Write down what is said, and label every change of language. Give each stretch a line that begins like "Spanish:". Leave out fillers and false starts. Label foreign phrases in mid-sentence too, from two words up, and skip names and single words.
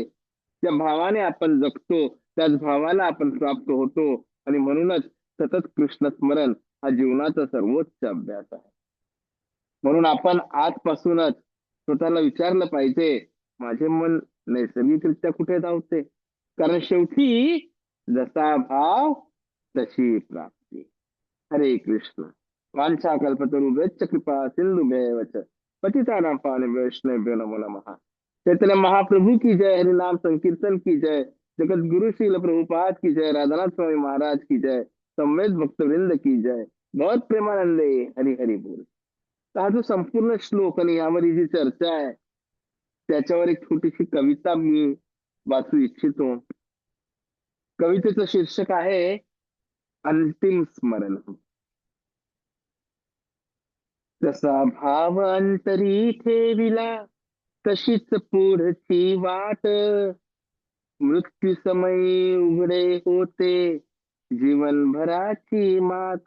Marathi: ज्या भावाने आपण जगतो त्याच भावाला आपण प्राप्त होतो, आणि म्हणूनच सतत कृष्ण स्मरण हा जीवनाचा सर्वोच्च अभ्यास आहे. म्हणून आपण आजपासूनच स्वतःला विचारलं पाहिजे, माझे मन नैसर्गिकरित्या कुठे धावते? कारण शेवटी जसा भाव तशी प्राप्ती.
Sanskrit: हरे कृष्ण. वांछा कल्पतरुभ्यश्च कृपा सिंधुभ्येव च पतितानां पावनेभ्यो वैष्णवेभ्यो नमो नमः.
Hindi: चैतन्य महाप्रभु की जय, हरि नाम संकीर्तन की जय, जगत गुरु श्रील प्रभुपाद की जय, राधानाथ स्वामी महाराज की जय, संवेद भक्तवृंद की जय, बहुत प्रेमानंदे, हरी हरी बोल.
Marathi: तर हा जो संपूर्ण श्लोक आणि यावरील जी चर्चा आहे त्याच्यावर एक छोटीशी कविता मी वाचू इच्छितो. कवितेचं शीर्षक आहे अंतिम स्मरण. जसा भाव अंतरी ठेविला तशीच पुढची वाट, मृत्यू समयी उघडे होते जीवनभराची मात.